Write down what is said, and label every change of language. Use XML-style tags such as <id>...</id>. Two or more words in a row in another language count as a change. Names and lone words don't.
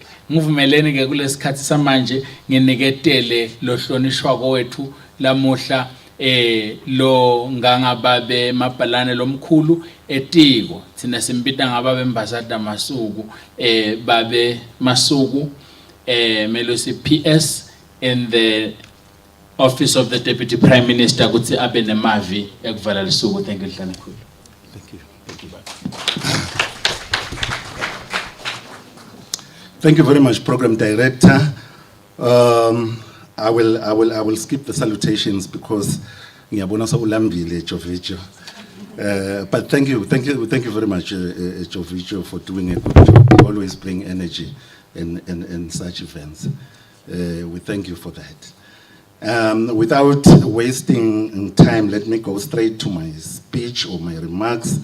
<ss>Ngivumelene ke kulesikhathi samanje nginiketele lohlonishwa kwethu lamuhla lo ngangababe mabhalane lomkhulu etiko thina simbita ngababe mbazada masuku babe masuku melosi</ss> <en>PS in the office of the Deputy Prime Minister</en> <ss>kuthi abe nemavi ekuvala lisuku.</ss> <en>Thank you Hlana khulu. Thank you. Thank you very much, Program Director. I will skip the salutations because</en> <ss>ngiyabona sawulambile Jovicho.</ss> <en>But thank you very much, Jovicho, for doing a good job. You always bring energy in such events. We thank you for that. Without wasting time, let me go straight to my speech or my remarks.</en>